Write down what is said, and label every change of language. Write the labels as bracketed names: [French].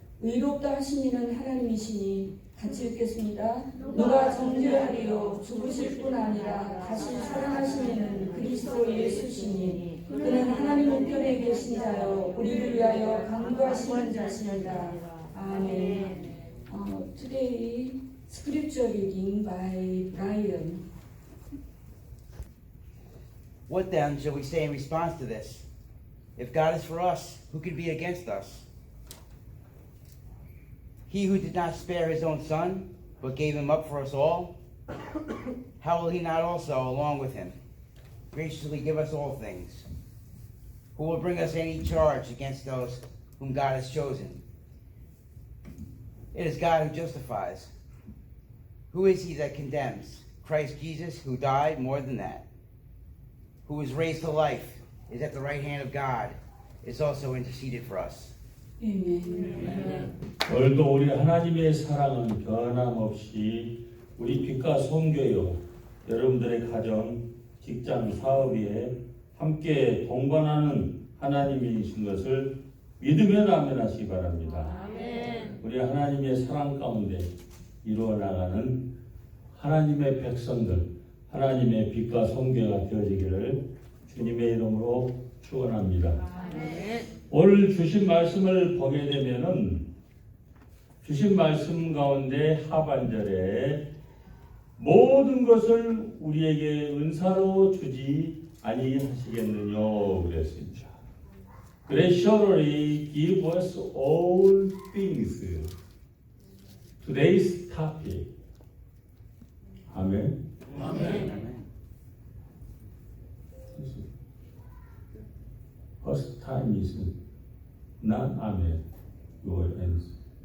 [Korean] 의롭다 하신 이는 하나님이시니. 같이 읽겠습니다. 누가 정죄하리요? 죽으실 뿐 아니라 다시 살아나신 이는 그리스도 예수시니. 그는 하나님 우편에 계신 자여 우리를 위하여 강구하시는 자시니라. 아멘. [English] Today scripture reading by Brian. What then shall we say in response to this? If God is for us, who can be against us? He who did not spare his own son, but gave him up for us all, how will he not also, along with him, graciously give us all things? Who will bring us any charge against those whom God has chosen? It is God who justifies. Who is he that condemns? Christ Jesus, who died, more than that, who was raised to life, is at the right hand of God, is also interceded for us. [Korean] 아멘. 오늘도 우리 하나님의 사랑은 변함없이 우리 빛과 선교요 여러분들의 가정, 직장, 사업에 함께 동반하는 하나님이신 것을 믿으며 아멘하시기 바랍니다. 아멘. 우리 하나님의 사랑 가운데 이루어 나가는 하나님의 백성들, 하나님의 빛과 선교가 되어지기를 주님의 이름으로 축원합니다. 아멘. 오늘 주신 말씀을 보게 되면은 주신 말씀 가운데 하반절에 모든 것을 우리에게 은사로 주지 아니하시겠느냐 그랬습니다. [English] Graciously give us all things. Today's topic. [Korean] 아멘. 아멘. [English] First time is not amen. Your answer.